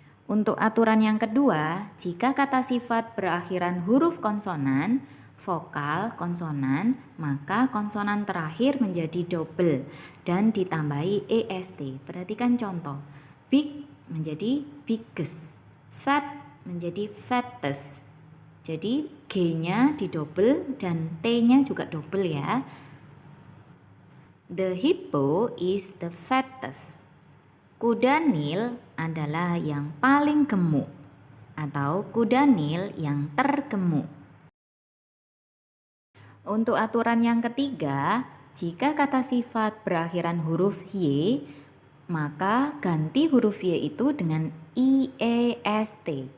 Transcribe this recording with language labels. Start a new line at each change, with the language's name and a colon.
Indonesian: Untuk aturan yang kedua, jika kata sifat berakhiran huruf konsonan, vokal, konsonan, maka konsonan terakhir menjadi double dan ditambahi est. Perhatikan contoh. Big menjadi biggest, fat menjadi fattest. Jadi G-nya didouble dan T-nya juga double ya.
English: The hippo is the fattest.
Indonesian: Kuda Nil adalah yang paling gemuk atau kuda Nil yang tergemuk. Untuk aturan yang ketiga, jika kata sifat berakhiran huruf Y, maka ganti huruf Y itu dengan iest.